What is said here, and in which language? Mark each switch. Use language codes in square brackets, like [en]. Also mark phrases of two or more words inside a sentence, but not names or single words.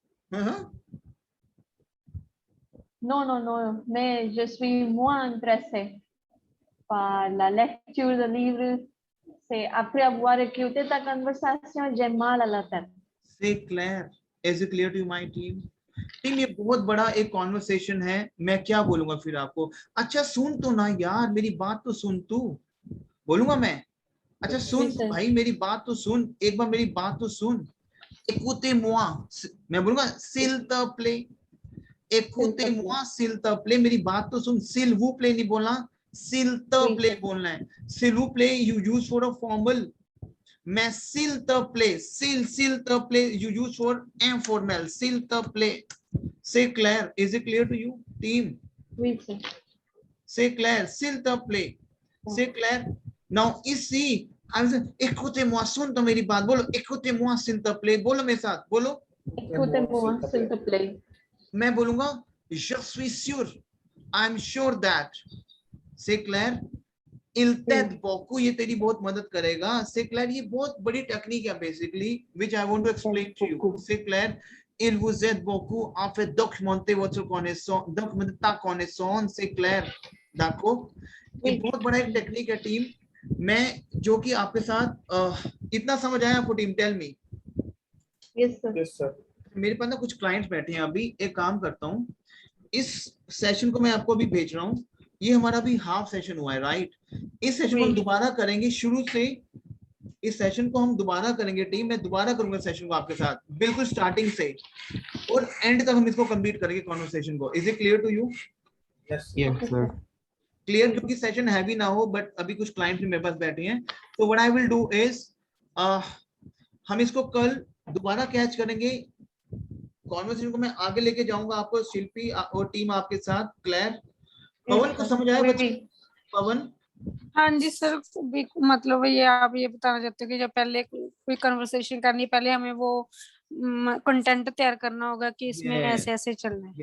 [fr] Non non non, mais je suis moins intéressée par la lecture de livres. C'est après avoir écouté ta conversation, j'ai mal à la tête. C'est clair. [en] Is it clear to my team? [hi] टीम ये बहुत बड़ा एक कॉन्वर्सेशन है. मैं क्या बोलूंगा फिर आपको? अच्छा सुन तो ना यार, मेरी बात तो सुन तू. बोलूंगा मैं? अच्छा सुन भाई, मेरी बात तो सुन, एक बार मेरी बात तो सुन. [fr] Écoutez-moi. [hi] मैं बोलूंगा [fr] s'il te plaît. Écoutez-moi s'il te plaît. [hi] मेरी बात तो सुन. [fr] s'il vous plaît [hi] नहीं बोलना, [fr] s'il te plaît [hi] बोलना है. [fr] s'il vous plaît [en] you use for a formal. [fr] मैं s'il te plaît, s'il te plaît [en] you use for informal. [fr] s'il te plaît. C'est clair? [en] Is it clear to you, team? [fr] Oui sir. C'est clair? s'il te plaît. C'est clair? Now ici, écoutez-moi, [hi] सुन तो मेरी बात. [fr] बोलो écoutez-moi s'il te plaît. [hi] बोलो मेरे साथ. बोलो [fr] Écoutez-moi s'il te plaît. [hi] मैं बोलूंगा [fr] je suis sûr. [en] I'm sure that. [fr] C'est clair? il t'aide beaucoup, [hi] ये तेरी बहुत मदद करेगा। [fr] c'est clair, [hi] ये बहुत बड़ी टेक्निक है बेसिकली, [en] which I want to explain to you. [fr] c'est clair, il vous aide beaucoup à faire documenter votre connaissance, documenter ta connaissance, c'est clair, d'accord? [hi] ये बहुत बड़ा एक टेक्निक है टीम, मैं जो कि आपके साथ इतना समझ आया आपको टीम? [en] Tell me. Yes, sir. Yes, sir. [hi] मेरे पास ना कुछ क्लाइंट्स बैठे हैं अभी, एक काम करता हूँ, इस सेशन को मैं आपको अभी भेज रहा हूँ, ये हमारा भी हाफ सेशन हुआ है, राइट? इस सेशन को हम दोबारा करेंगे शुरू से, इस सेशन को हम दोबारा करेंगे टीम, मैं दोबारा करूंगा सेशन को आपके साथ बिल्कुल स्टार्टिंग से, और एंड तक हम इसको कंप्लीट करेंगे कॉन्वर्सेशन को। [en] Is it clear to you? Yes. Yes, sir. [hi] क्लियर, क्योंकि सेशन हैवी ना हो, बट अभी कुछ क्लाइंट्स भी मेरे पास बैठे हैं, तो [en] what I will do [hi] इज हम इसको कल दोबारा कैच करेंगे, कॉन्वर्सेशन को मैं आगे लेके जाऊंगा आपको, शिल्पी और टीम आपके साथ। क्लियर? पवन को समझ आया बच्चे? पवन? हाँ जी सर, मतलब ये आप ये बताना चाहते हो कि जब पहले कोई कन्वर्सेशन करनी, पहले हमें वो कंटेंट तैयार करना होगा कि इसमें ऐसे ऐसे चलना है।